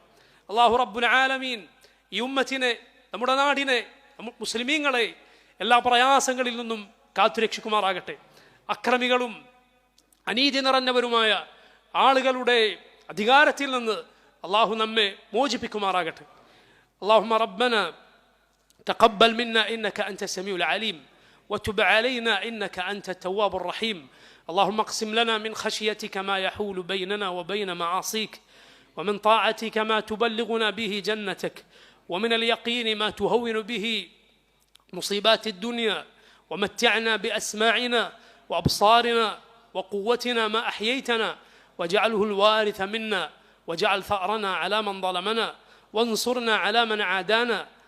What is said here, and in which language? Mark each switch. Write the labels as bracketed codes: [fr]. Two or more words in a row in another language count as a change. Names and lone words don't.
[ar] الله رب العالمين [ml] ഈ ഉമ്മത്തിനെ, നമ്മുടെ നാടിനെ, മുസ്ലിമീങ്ങളെ എല്ലാ പ്രയാസങ്ങളിൽ നിന്നും കാത്തുരക്ഷിക്കുമാറാകട്ടെ. അക്രമികളും അനീതി നിറഞ്ഞവരുമായ ആളുകളുടെ അധികാരത്തിൽ നിന്ന് അള്ളാഹു നമ്മെ മോചിപ്പിക്കുമാറാകട്ടെ. [ar] اللهم ربنا تقبل منا إنك أنت السميع العليم وتب علينا إنك أنت التواب الرحيم. اللهم اقسم لنا من خشيتك ما يحول بيننا وبين معاصيك، ومن طاعتك ما تبلغنا به جنتك، ومن اليقين ما تهون به مصيبات الدنيا، ومتعنا بأسماعنا وأبصارنا وقوتنا ما أحييتنا، واجعله الوارث منا، واجعل ثأرنا على من ظلمنا، وانصرنا على من عادانا،